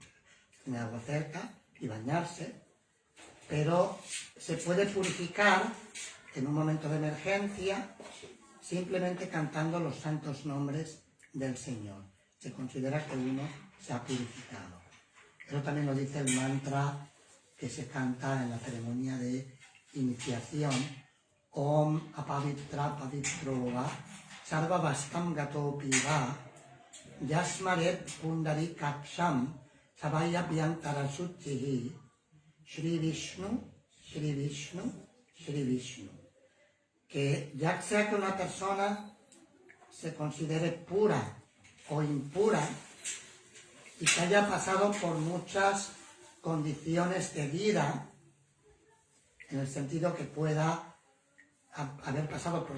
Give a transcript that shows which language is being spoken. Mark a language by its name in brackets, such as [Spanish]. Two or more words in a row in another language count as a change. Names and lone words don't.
[Spanish] Tiene agua cerca y bañarse, pero se puede purificar en un momento de emergencia simplemente cantando los santos nombres del Señor. Se considera que uno se ha purificado. Eso también lo dice el mantra que se canta en la ceremonia de iniciación. [Sanskrit] ॐ अपवित्र पवित्रो वा सर्व वस्तम् गतोपि वा यस्मरेत् पुण्डरी काक्षम् सबय व्यन्तर सुत्थिहि श्री विष्णु श्री विष्णु श्री विष्णु. [Spanish] Que ya sea que una persona se considere pura o impura y que haya pasado por muchas condiciones de vida, en el sentido que pueda haber pasado por